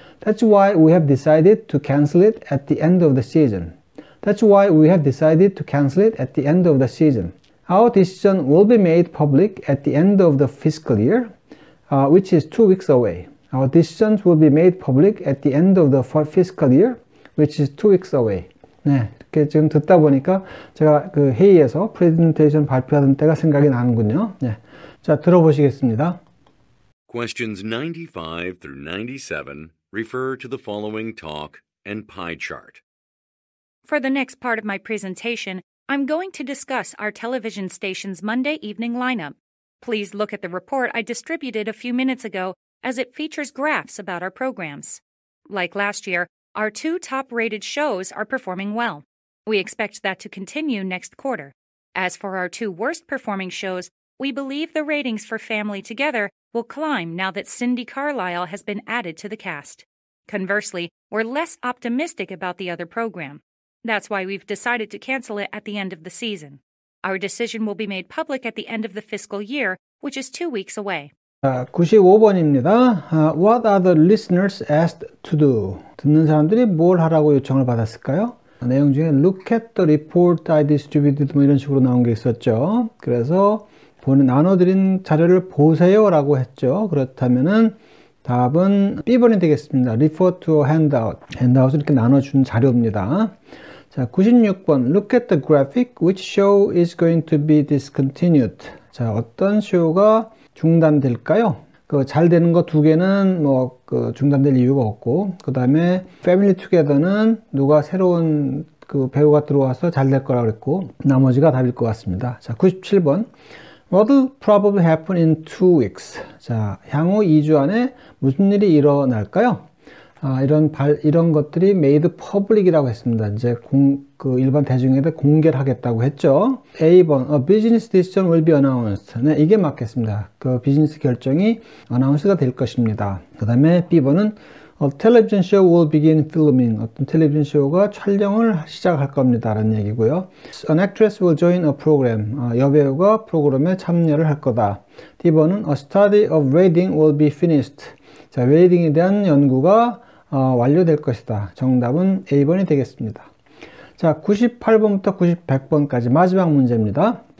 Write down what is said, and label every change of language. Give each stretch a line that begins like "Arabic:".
English: That's why we have decided to cancel it at the end of the season. That's why we have decided to cancel it at the end of the season. Our decision will be made public at the end of the fiscal year, which is 2 weeks away. Our decisions will be made public at the end of the fiscal year, which is 2 weeks away.
Korean: 네, 이렇게 지금 듣다 보니까 제가 그 회의에서 프레젠테이션 발표하던 때가 생각이 나는군요. 네, 자, 들어보시겠습니다.
English: Questions 95 through 97 refer to the following talk and pie chart. For the next part of my presentation, I'm going to discuss our television station's Monday evening lineup. Please look at the report I distributed a few minutes ago, as it features graphs about our programs. Like last year, our two top-rated shows are performing well. We expect that to continue next quarter. As for our two worst-performing shows, we believe the ratings for Family Together will climb now that Cindy Carlisle has been added to the cast. Conversely, we're less optimistic about the other program. That's why we've decided to cancel it at the end of the season. Our decision will be made public at the end of the fiscal year, which is 2 weeks away.
Korean: 95번입니다.
English: What are the listeners asked to do?
Korean: 듣는 사람들이 뭘 하라고 요청을 받았을까요? 내용 중에
English: look at the report I distributed
Korean: 뭐 이런 식으로 나온 게 있었죠. 그래서 나눠드린 자료를 보세요 라고 했죠. 그렇다면은 답은 B번이 되겠습니다.
English: refer to a handout.
Korean: handout을 이렇게 나눠준 자료입니다. 자, 96번
English: look at the graphic. which show is going to be discontinued?
Korean: 자, 어떤 쇼가 중단될까요? 잘 되는 거 두 개는 중단될 이유가 없고, 그 다음에 Family Together는 누가 새로운 배우가 들어와서 잘 될 거라고 그랬고, 나머지가 답일 것 같습니다. 자, 97번.
English: What will probably happen in 2 weeks?
Korean: 자, 향후 2주 안에 무슨 일이 일어날까요? 이런 것들이 made public이라고 했습니다. 이제 일반 대중에게 공개를 하겠다고 했죠.
English: A번, a business decision will be announced.
Korean: 네, 이게 맞겠습니다. 그 비즈니스 결정이 announce가 될 것입니다. 그 다음에 B번은
English: a television show will begin filming.
Korean: 어떤 텔레비전 쇼가 촬영을 시작할 겁니다. 라는 얘기고요.
English: An actress will join a program.
Korean: 여배우가 프로그램에 참여를 할 거다.
English: D번은 a study of rating will be finished.
Korean: 자, 레이팅에 대한 연구가 완료될 것이다. 정답은 A번이 되겠습니다. 자, 98번부터 100번까지 마지막 문제입니다.